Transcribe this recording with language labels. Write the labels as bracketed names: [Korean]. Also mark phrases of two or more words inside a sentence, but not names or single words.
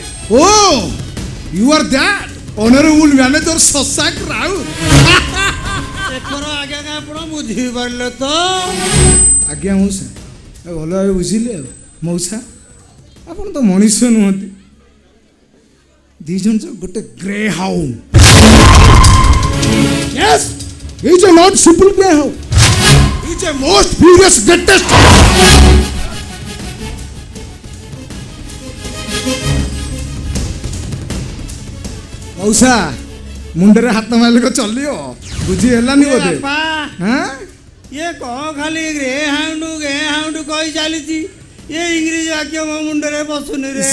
[English] Oh you are that honourable manager ଶଶାଙ୍କ ରାଉତ। [Odia] ଏଥର ଆଜ୍ଞା ଆପଣ ବୁଝିପାରିଲେ ତ? ଆଜ୍ଞା ମଉସା, ଭଲ ଭାବେ ବୁଝିଲେ। ଆଉ ମଉସା ଆପଣ ତ ମଣିଷ ନୁହନ୍ତି, ଦି ଜଣ ଗୋଟେ [English] grey hound. Yes, he is a not simple grey hound. He is a most furious greatest. [Odia] ମଉସା ମୁଣ୍ଡରେ ହାତ ମାରିଲେ କଣ ଚଲିବ? ବୁଝି ହେଲାନି ବୋଧେ? ହାଁ? ଇଏ କଣ ଖାଲି [English] grey hound [Odia] କହି ଚାଲିଛି, ଇଏ ଇଂରେଜୀ ବାକ୍ୟ ମୋ ମୁଣ୍ଡରେ ବସୁନି ରେ।